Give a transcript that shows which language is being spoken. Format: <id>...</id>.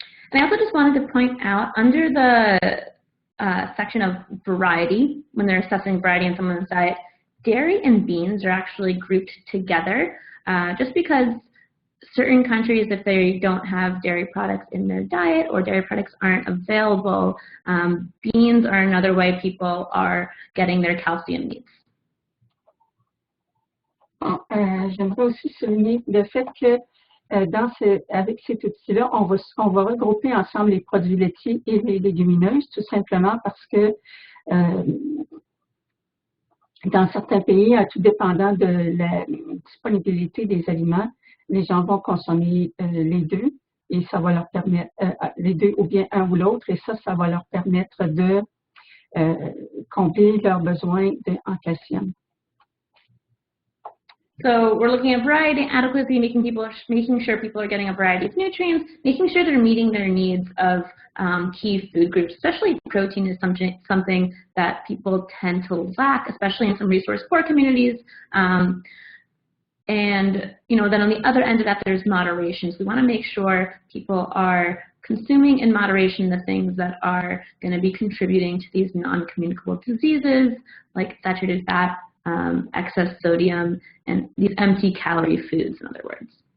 <en>And I also just wanted to point out, under the section of variety, when they're assessing variety in someone's diet, dairy and beans are actually grouped together just because certain countries, if they don't have dairy products in their diet or dairy products aren't available, beans are another way people are getting their calcium needs.</en> <fr>Bon, j'aimerais aussi souligner le fait que avec cet outil-là, on va regrouper ensemble les produits laitiers et les légumineuses, tout simplement parce que dans certains pays, tout dépendant de la disponibilité des aliments, les gens vont consommer les deux et ça va leur permettre, les deux ou bien un ou l'autre, et ça va leur permettre de combler leurs besoins en calcium.</fr> <en>So we're looking at variety, adequacy, making sure people are getting a variety of nutrients, making sure they're meeting their needs of key food groups, especially protein is something that people tend to lack, especially in some resource-poor communities. And, then on the other end of that, there's moderation. So we want to make sure people are consuming in moderation the things that are going to be contributing to these non-communicable diseases, like saturated fat, excess sodium, and these empty calorie foods, in other words.</en>